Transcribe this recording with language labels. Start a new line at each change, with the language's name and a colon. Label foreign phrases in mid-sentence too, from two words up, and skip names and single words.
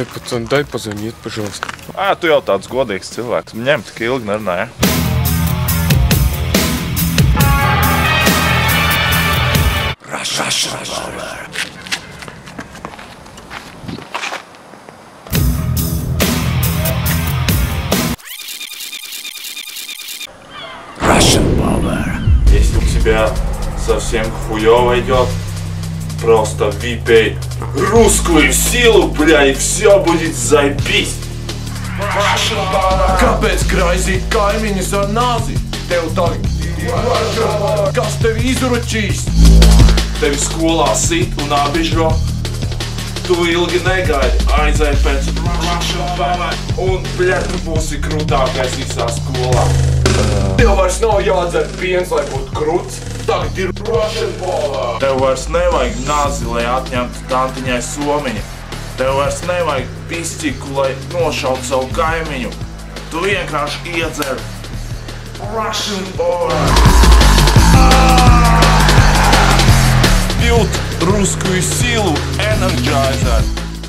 Russian: Антон, дай позвонить, пожалуйста.
Latvian: Tu jau tāds godīgs cilvēks. Ņem, tik ilgi nerunāja.
Russian: Если у тебя совсем хуёво идет, просто выпей русскую силу, бля, и все будет заебись.
Latvian: Kāpēc graizīt kaimiņus ar nāzi? Tev tagad kas tevi izručīs? Tevi skolā sit un apbižo. Tu ilgi negaidi, aizēj pēc Russian Power un, bļa, tu būsi krūtākais visā skolā. Tev vairs nav jādzer piens, lai būtu kruts. Tagad ir Russian Power. Tev vairs nevajag nazi, lai atņemtu tantiņai somiņu. Tev vairs nevajag pisciku, lai nošautu savu kaimiņu. Tu vienkārši iedzer Russian Power.
Russian: Пьют русскую силу Energizer.